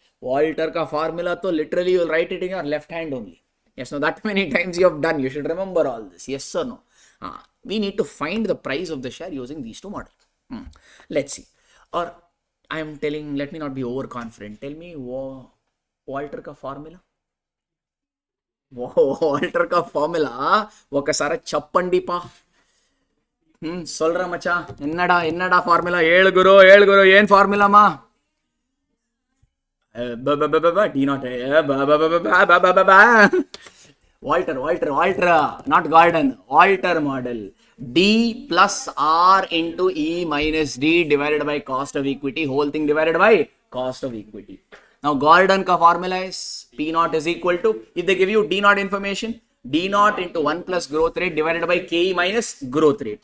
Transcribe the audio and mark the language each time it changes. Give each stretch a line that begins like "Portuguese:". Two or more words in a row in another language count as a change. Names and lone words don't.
English: Walter ka formula to literally you will write it in your left hand only. Yes, no, that many times you have done. You should remember all this. Yes or no? We need to find the price of the share using these two models. Let's see. Or I am telling, let me not be overconfident. Tell me Walter ka formula.
Telugu: వాల్టర్ కా ఫార్ములా ఒకసారి చెప్పండి పా.
Tamil: சொல்ற மச்சான், என்னடா ஃபார்முலா? ஏழு குரு ஏன் ஃபார்முலாமா?
English: D naught Walter not garden, Walter model. D plus R into E minus D divided by cost of equity, whole thing divided by cost of equity. Now Gordon ka formula is P naught is equal to, if they give you D naught information, D naught into 1 plus growth rate divided by KE minus growth rate.